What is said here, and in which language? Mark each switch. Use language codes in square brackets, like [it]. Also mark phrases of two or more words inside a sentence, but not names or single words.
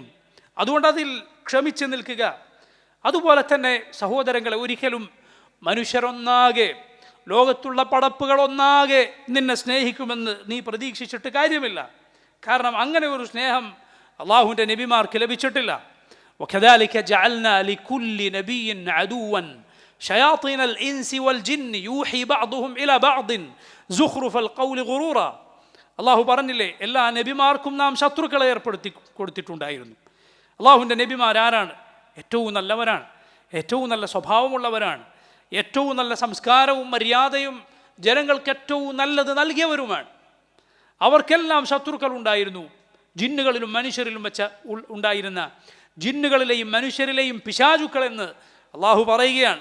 [ml] അതുകൊണ്ട് അതിൽ ക്ഷമിച്ച് നിൽക്കുക. അതുപോലെ തന്നെ സഹോദരങ്ങളെ, ഒരിക്കലും മനുഷ്യരൊന്നാകെ, ലോകത്തുള്ള പടപ്പുകളൊന്നാകെ നിന്നെ സ്നേഹിക്കുമെന്ന് നീ പ്രതീക്ഷിച്ചിട്ട് കാര്യമില്ല. കാരണം അങ്ങനെ ഒരു സ്നേഹം അള്ളാഹുവിൻ്റെ നബിമാർക്ക് ലഭിച്ചിട്ടില്ല. [ar] وكذلك جعلنا لكل نبي عدوا شياطين الإنس والجن يوحي بعضهم إلى بعض زخرف القول غرورا. [ml] അള്ളാഹു പറഞ്ഞില്ലേ, എല്ലാ നബിമാർക്കും നാം ശത്രുക്കളെ ഏർപ്പെടുത്തി കൊടുത്തിട്ടുണ്ടായിരുന്നു. അള്ളാഹുവിൻ്റെ നബിമാരാരാണ്? ഏറ്റവും നല്ലവരാണ്, ഏറ്റവും നല്ല സ്വഭാവമുള്ളവരാണ്, ഏറ്റവും നല്ല സംസ്കാരവും മര്യാദയും ജനങ്ങൾക്ക് ഏറ്റവും നല്ലത് നൽകിയവരുമാണ്. അവർക്കെല്ലാം ശത്രുക്കൾ ഉണ്ടായിരുന്നു. ജിന്നുകളിലും മനുഷ്യരിലും വെച്ച ഉണ്ടായിരുന്ന ജിന്നുകളിലെയും മനുഷ്യരിലെയും പിശാചുക്കളെന്ന് അള്ളാഹു പറയുകയാണ്.